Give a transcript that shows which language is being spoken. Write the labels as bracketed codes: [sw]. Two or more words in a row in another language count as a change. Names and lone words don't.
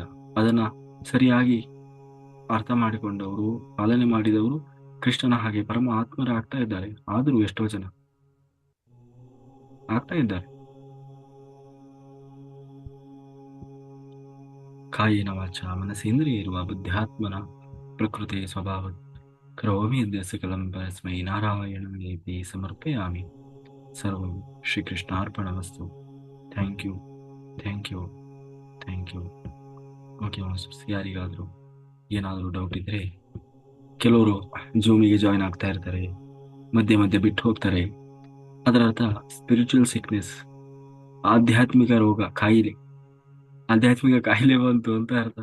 [kn] ಅದನ್ನ ಸರಿಯಾಗಿ ಅರ್ಥ ಮಾಡಿಕೊಂಡವರು, ಪಾಲನೆ ಮಾಡಿದವರು ಕೃಷ್ಣನ ಹಾಗೆ ಪರಮಾತ್ಮರಾಗ್ತಾ ಇದ್ದಾರೆ. ಆದರೂ ಎಷ್ಟೋ ಜನ ಆಗ್ತಾ ಇದ್ದಾರೆ. [sa] ಕಾಯೇನ ವಾಚ ಮನಸೇಂದ್ರಿಯ ಇರುವ ಬುದ್ಧಾತ್ಮನ ಪ್ರಕೃತಿ ಸ್ವಭಾವ ಕರೋಮಿ ಯದ್ಯ ಸಕಲಂ ಪರಸ್ಮೈ ನಾರಾಯಣನೇತಿ ಸಮರ್ಪಯಾಮಿ. ಸರ್ವಂ ಶ್ರೀಕೃಷ್ಣಾರ್ಪಣಮಸ್ತು. [en] thank you, thank you, thank you. OK masters, [kn] ಯಾರಿಗಾದರೂ ಏನಾದರೂ ಡೌಟ್ ಇದ್ರೆ, ಕೆಲವರು ಜೂಮಿಗೆ ಜಾಯ್ನ್ ಆಗ್ತಾ ಇರ್ತಾರೆ, ಮಧ್ಯೆ ಮಧ್ಯೆ ಬಿಟ್ಟು ಹೋಗ್ತಾರೆ. ಅದರ ಅರ್ಥ [en] spiritual sickness, [kn] ಆಧ್ಯಾತ್ಮಿಕ ರೋಗ, ಆಧ್ಯಾತ್ಮಿಕ ಕಾಯಿಲೆ ಬಂತು ಅಂತ ಅರ್ಥ.